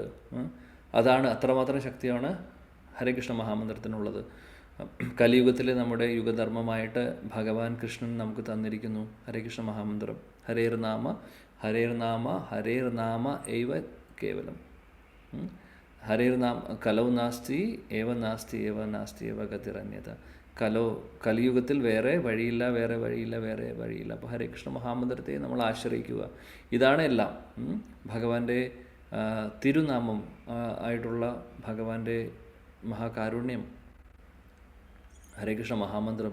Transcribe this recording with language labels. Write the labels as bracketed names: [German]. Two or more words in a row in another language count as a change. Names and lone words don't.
[Malayalam] അതാണ്, അത്രമാത്രം ശക്തിയാണ് ഹരേകൃഷ്ണ മഹാമന്ത്രത്തിനുള്ളത്. കലിയുഗത്തിലെ നമ്മുടെ യുഗധർമ്മമായിട്ട് ഭഗവാൻ കൃഷ്ണൻ നമുക്ക് തന്നിരിക്കുന്നു ഹരേകൃഷ്ണ മഹാമന്ത്രം. [Sanskrit] ഹരേർനാമ ഹരേർനാമ ഹരേർനാമ ഏവ കേവലം. ഹരേർനാമ കലൗ നാസ്തി ഏവ നാസ്തി ഏവ നാസ്തി ഏവ ഗതിരന്യത. [Malayalam] കലിയുഗത്തിൽ വേറെ വഴിയില്ല, വേറെ വഴിയില്ല, വേറെ വഴിയില്ല. അപ്പോൾ ഹരേകൃഷ്ണ മഹാമന്ത്രത്തെ നമ്മൾ ആശ്രയിക്കുക. ഇതാണ് എല്ലാം. ഭഗവാന്റെ തിരുനാമം ആയിട്ടുള്ള ഭഗവാന്റെ മഹാകാരുണ്യം, ഹരേകൃഷ്ണ മഹാമന്ത്രം.